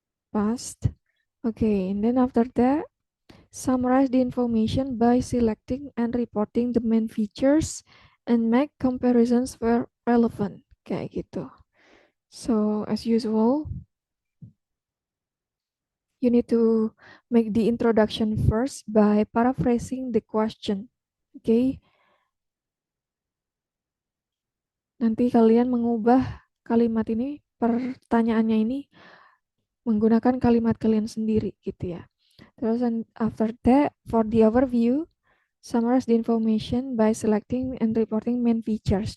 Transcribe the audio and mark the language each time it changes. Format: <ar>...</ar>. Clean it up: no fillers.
<en>Past. Okay, and then after that, Summarize the information by selecting and reporting the main features and make comparisons where relevant.</en> <id>Kayak gitu.</id> <en>So, as usual, you need to make the introduction first by paraphrasing the question. Okay?</en> <id>Nanti kalian mengubah kalimat ini, pertanyaannya ini menggunakan kalimat kalian sendiri gitu ya. Terus</id> <en>after that, for the overview, summarize the information by selecting and reporting main features.</en>